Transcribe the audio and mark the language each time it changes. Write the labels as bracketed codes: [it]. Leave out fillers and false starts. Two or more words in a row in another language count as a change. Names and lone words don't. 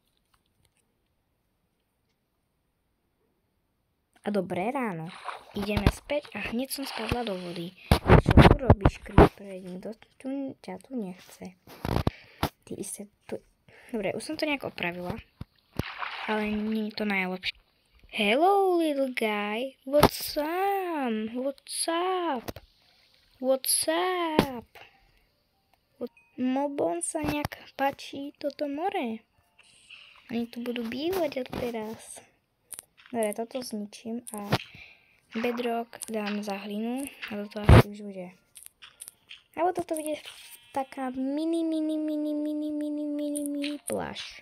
[sk] A dobré ráno. Ideme späť a hneď som spadla do vody. Čo tu robíš, creeper? Nikto ťa tu nechce. Ty isté tu... Dobre, už som to nejak opravila. Ale nie je to najlepšie. [en] Hello, little guy. What's up? [sk] Mobom sa nejak páči toto more. Oni tu budú bývať od teraz. Dobre, toto zničím a bedrock dám za hlinu a toto asi už bude. Alebo toto bude taká mini pláž.